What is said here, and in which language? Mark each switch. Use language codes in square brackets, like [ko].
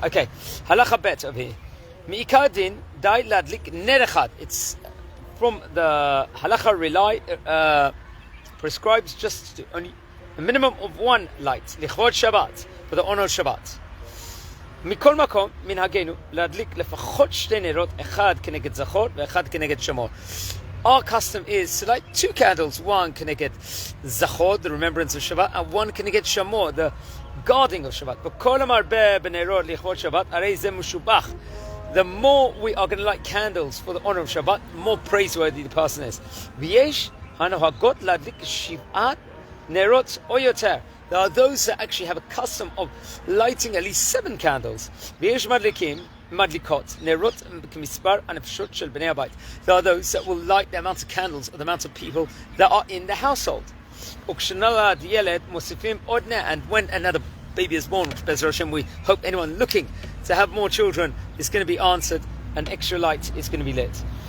[en] Okay, Halacha Bet over here. [he] Mi'ikar din dai ladlik ner echad. [en] It's from the Halacha prescribes just only a minimum of one light, [he] lichvod Shabbat, [en] for the honor of Shabbat. [he] מכל מקום, מנהגנו, להדליק לפחות שתי נרות, אחד כנגד זכור ואחד כנגד שמור. [en] Our custom is to light two candles, one [he] כנגד זכור, [en] the remembrance of Shabbat, and one [he] כנגד שמור, [en] the guarding of Shabbat. [he] וכל המרבה בנרות לכבוד שבת, הרי זה משובח. [en] The more we are going to light candles for the honor of Shabbat, the more praiseworthy the person is. [he] ויש הנוהגות להדליק שבעת נרות או יותר. [en] There are those that actually have a custom of lighting at least 7 candles. There are those that will light the amount of candles or the amount of people that are in the household. And when another baby is born, which Be'ez Hashem, we hope anyone looking to have more children is going to be answered, an extra light is going to be lit.